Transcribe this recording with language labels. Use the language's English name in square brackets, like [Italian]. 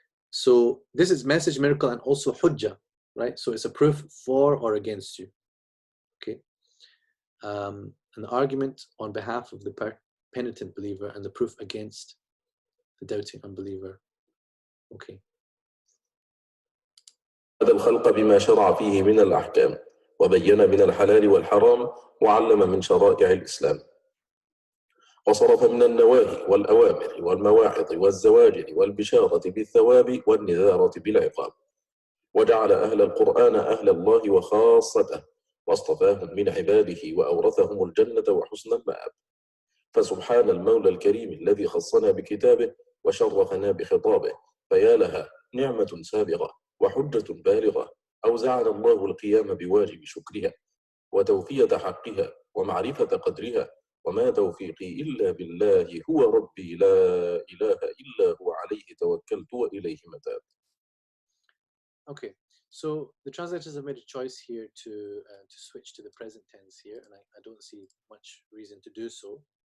[English] So this is message, miracle, and also hujjah, right? So it's a proof for or against you, okay? An argument on behalf of the penitent believer and the proof against the doubting unbeliever, okay. [Arabic] هذا الخلق بما شرع فيه من الأحكام وبين من الحلال والحرام وعلم من شرائع الإسلام وصرف من النواهي والأوامر والمواعظ والزواجر والبشارة بالثواب والنذارة بالعقاب وجعل أهل القرآن أهل الله وخاصته واصطفاهم من عباده وأورثهم الجنة وحسن المآب فسبحان المولى الكريم الذي خصنا بكتابه وشرفنا بخطابه فيا لها نعمة سابغة وحجة بالغة أوزعنا الله القيام بواجب شكرها وتوفية حقها ومعرفة قدرها وما توفيقي إلا بالله هو ربي لا إله إلا هو عليه توكلت وإليه متاب. [English] Okay, so the translators have made a choice here to switch to the present tense here, and I don't see much reason to do so.